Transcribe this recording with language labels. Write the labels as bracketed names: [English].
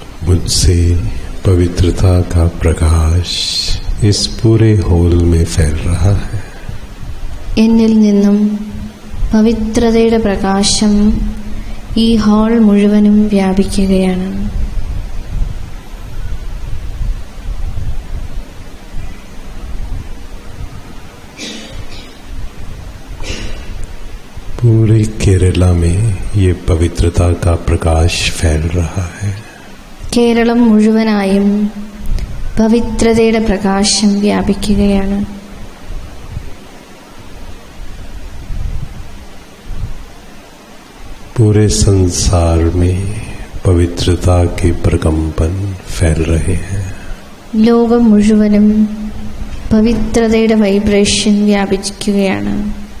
[Hindi] मुझसे पवित्रता का प्रकाश इस पूरे हॉल में फैल रहा है. [Malayalam] എന്നിൽ നിന്നും പവിത്രതയുടെ പ്രകാശം ഈ ഹാൾ മുഴുവനും വ്യാപിക്കുകയാണ്. [Hindi] पूरे केरला में ये पवित्रता का प्रकाश फैल रहा है. [Malayalam] കേരളം മുഴുവനായും പവിത്രതയുടെ പ്രകാശം വ്യാപിക്കുകയാണ്. [Hindi] पूरे संसार में पवित्रता के प्रकंपन फैल रहे हैं. [Malayalam] ലോകം മുഴുവനും പവിത്രതയുടെ വൈബ്രേഷൻ വ്യാപിക്കുകയാണ്.